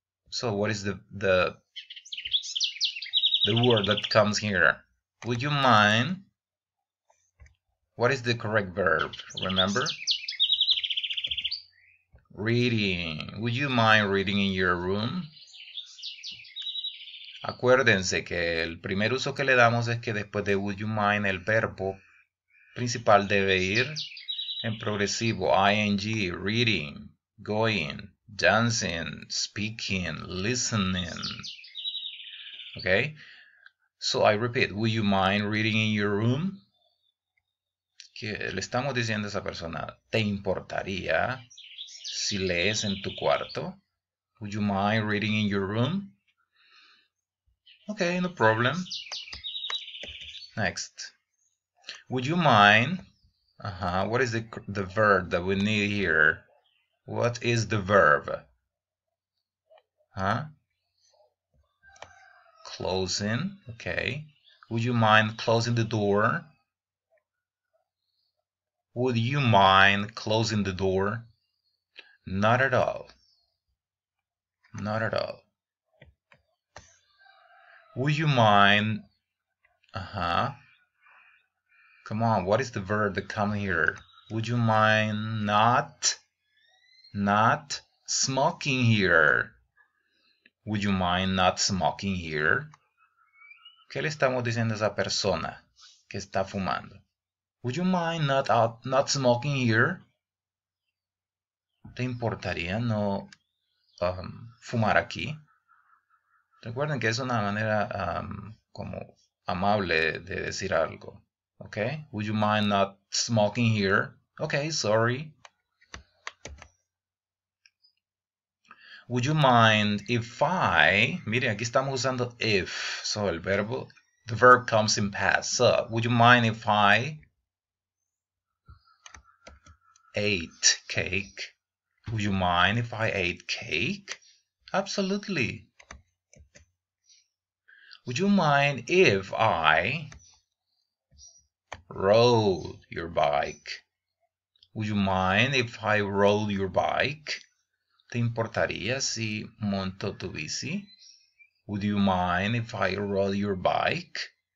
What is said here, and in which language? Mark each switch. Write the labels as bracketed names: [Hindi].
[English] So what is the word that comes here? Would you mind? What is the correct verb? Remember? Reading. Would you mind reading in your room? [Spanish] Acuérdense que el primer uso que le damos es que después de [English] would you mind [Spanish] el verbo principal debe ir en progresivo, ing, [English] reading, going, dancing, speaking, listening. Okay? So I repeat, would you mind reading in your room? [Spanish] Que le estamos diciendo a esa persona, ¿te importaría si lees en tu cuarto? [English] Would you mind reading in your room? Okay, no problem. Next. Would you mind? What is the verb that we need here? What is the verb? Closing. Okay. Would you mind closing the door? Would you mind closing the door? Not at all. Not at all. Would you mind? Come on, what is the verb that comes here? Would you mind not smoking here? Would you mind not smoking here? [Spanish] ¿Qué le estamos diciendo a esa persona que está fumando? [English] Would you mind not smoking here? [Spanish] ¿Te importaría no fumar aquí? Recuerden que es una manera como amable de decir algo. Okay? [English] Would you mind not smoking here? Okay, sorry. Would you mind if I... [Spanish] Mire, aquí estamos usando if. [English] So [Spanish] el verbo, [English] the verb comes in past. So, would you mind if I ate cake? Would you mind if I ate cake? Absolutely. Would you mind if I rode your bike? Would you mind if I rode your bike? [Spanish] ¿Te importaría si monto tu bici? [English] Would you mind if I rode your bike?